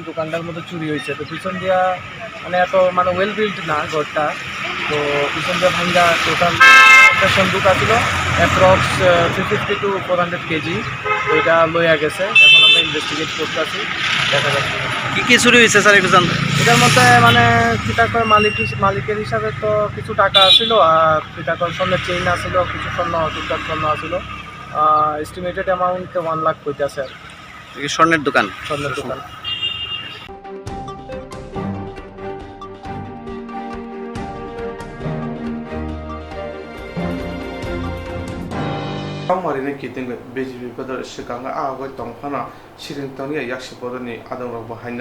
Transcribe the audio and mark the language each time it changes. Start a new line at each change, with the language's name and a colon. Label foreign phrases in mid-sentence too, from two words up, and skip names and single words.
Bangla: দোকানটার মধ্যে চুরি হয়েছে তো পিছন দিয়া মানে এত মানে
English: well build
Bangla: না ঘরটা তো পিছন দিয়া ভাঙ্গা টোটাল একটা সন্দুক আছিল অ্যাপ্রক্স 350 to 400 কেজি তো এটা লইয়া গেছে এখন আমরা ইনভেস্টিগেট করতেছি দেখা যাচ্ছে কি চুরি হয়েছে স্যার একটু জানতে? এটার মধ্যে মানে পিতাকর মালিকের হিসাবে তো কিছু টাকা আছিল, আর পিতাকর স্বর্ণের চেইন আছিল, কিছু টুকটাক স্বর্ণ আছিল।
English: estimated amount
Bangla: 1 লাখ কইতেছে। স্বর্ণের দোকান? স্বর্ণের দোকান। Marine Kiting, BGP Pedal Shikanga, Agua Tongpana, Shirintonia, Yashi Bodoni, Adam Bahina.